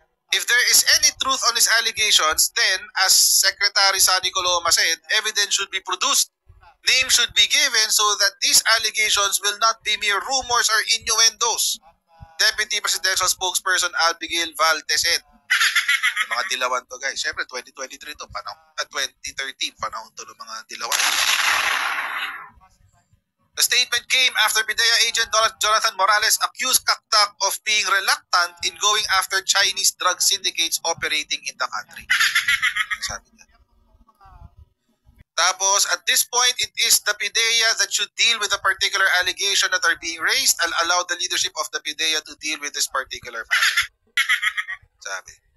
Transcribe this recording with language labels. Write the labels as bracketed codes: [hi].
[en] If there is any truth on his allegations, then, as Secretary Sonny Coloma said, evidence should be produced. Names should be given so that these allegations will not be mere rumors or innuendos. Deputy Presidential Spokesperson Abigail Valdez said. [tl] Mga dilawan to, guys. Siyempre, 2023 to. 2013, panahon to ng mga dilawan. [en] The statement came after PIDEA agent Jonathan Morales accused Kaktak of being reluctant in going after Chinese drug syndicates operating in the country. [tl] Sabi niya. Tapos, [en] at this point, it is the PIDEA that should deal with the particular allegation that are being raised and allow the leadership of the PIDEA to deal with this particular matter. Sabi.